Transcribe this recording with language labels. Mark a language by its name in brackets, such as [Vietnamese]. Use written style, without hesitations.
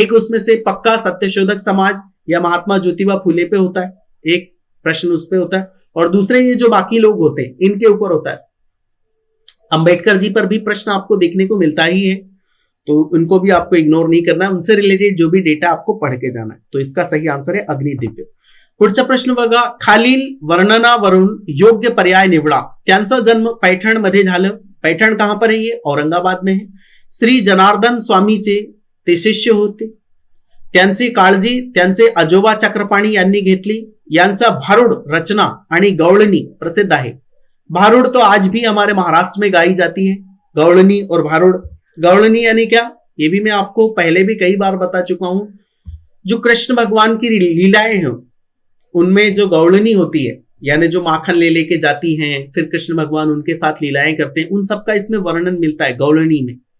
[Hindi] एक उसमें से पक्का सत्यशोधक समाज या महात्मा ज्योतिबा फुले पे होता है, एक प्रश्न उस पे होता है, और दूसरे ये जो बाकी लोग होते हैं इनके ऊपर होता है। अंबेडकर जी पर भी प्रश्न आपको देखने को मिलता ही है, तो उनको भी आपको इग्नोर नहीं करना है, उनसे रिलेटेड जो भी डेटा आपको पढ़ के जाना है। तो इसका सही आंसर है अग्निदिव्य। [Marathi] पुढचा प्रश्न बघा, खालील वर्णनावरून योग्य पर्याय निवडा। त्यांचा जन्म पैठण मध्ये झालं। [Hindi] पैठण कहां पर है? ये औरंगाबाद में है। [Marathi] श्री जनार्दन स्वामीचे ते शिष्य होते, त्यांची काळजी त्यांचे आजोबा चक्रपाणी यांनी घेतली। यांचा भारुड रचना आणि गवळणी प्रसिद्ध आहे। [Hindi] भारुड तो आज भी हमारे महाराष्ट्र में गाई जाती है, गवळनी और भारुड। गवळनी यानी क्या, ये भी मैं आपको पहले भी कई बार बता चुका हूं। जो कृष्ण भगवान की लीलाएं हैं उनमें जो गवळनी होती है, यानी जो माखन ले लेके जाती हैं, फिर कृष्ण भगवान उनके साथ लीलाएं करते हैं, उन सबका इसमें वर्णन मिलता है गवळनी में।